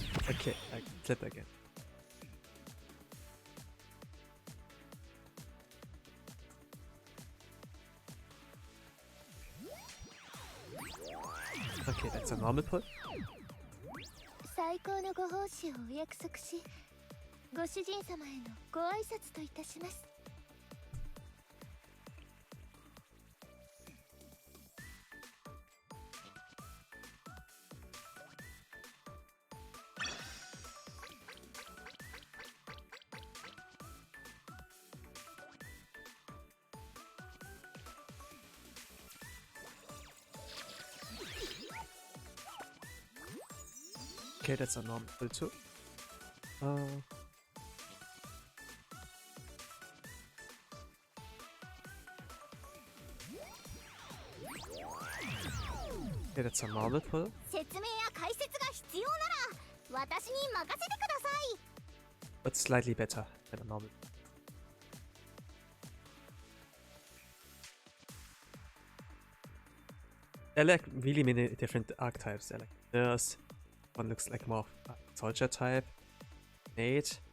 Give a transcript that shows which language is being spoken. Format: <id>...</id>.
<en>Okay, I clicked again. Okay, that's a normal pull.</en> <ja>最高のご奉仕をお約束し、ご主人様へのご挨拶といたします。</ja> <en>Okay, that's a normal pull too. Okay, that's a normal pull.</en> <ja>説明や解説が必要なら私に任せてください。</ja> <en>But slightly better than a normal. There are like really many different archetypes. There are like nurse, one looks like more soldier type, maid.</en>